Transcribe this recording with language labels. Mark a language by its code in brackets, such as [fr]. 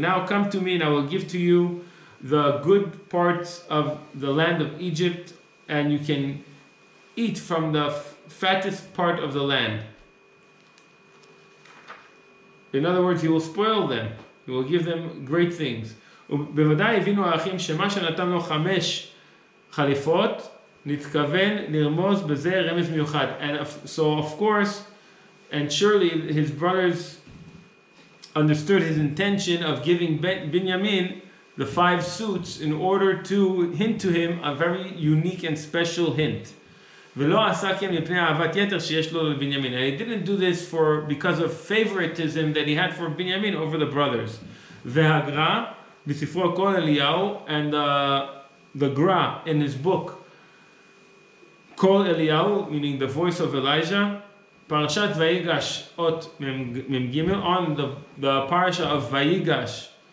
[en] And now come to me and I will give to you the good parts of the land of Egypt, and you can eat from the fattest part of the land. In other words, he will spoil them. He will give them great things. [he] ובוודאי הבינו האחים שמה שנתן לו 5 חליפות נתכוון לרמוז בזה רמז מיוחד. [en] And so of course, and surely his brothers understood his intention of giving Binyamin the 5 suits in order to hint to him a very unique and special hint. [he] ולא עשה כן מפני אהבת יתר שיש לו לבנימין. [en] And he didn't do this because of favoritism that he had for Binyamin over the brothers. [he] והגר"א בספרו כל אליהו, [en] and the Gra in his book Kol Eliyahu, meaning the voice of Elijah, Parashat VaYigash ot mem gimel, on the Parasha of VaYigash,